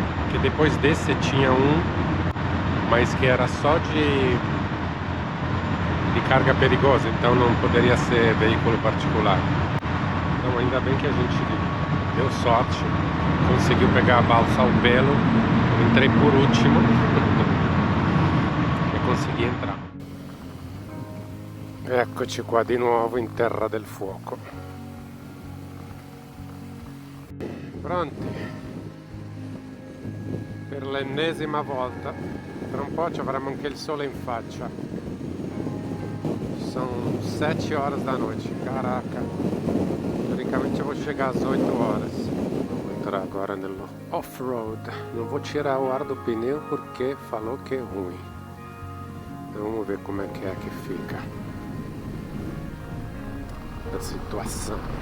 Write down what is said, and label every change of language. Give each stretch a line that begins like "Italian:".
Portuguese: que depois desse tinha mas que era só de carga perigosa, então não poderia ser veículo particular. Então ainda bem que a gente deu sorte, conseguiu pegar a balsa ao pelo, eu entrei por último e consegui entrar.
Italian: Eccoci qua di nuovo in Terra del Fuoco. Pronti per l'ennesima volta. Tra un po' ci avremo anche il sole in faccia.
Portuguese: São 7 horas da noite. Caraca. Teoricamente eu vou chegar às 8 horas. Vou entrar agora no off-road. Não vou tirar o ar do pneu porque falou que é ruim. Então vamos ver como é que fica a situação.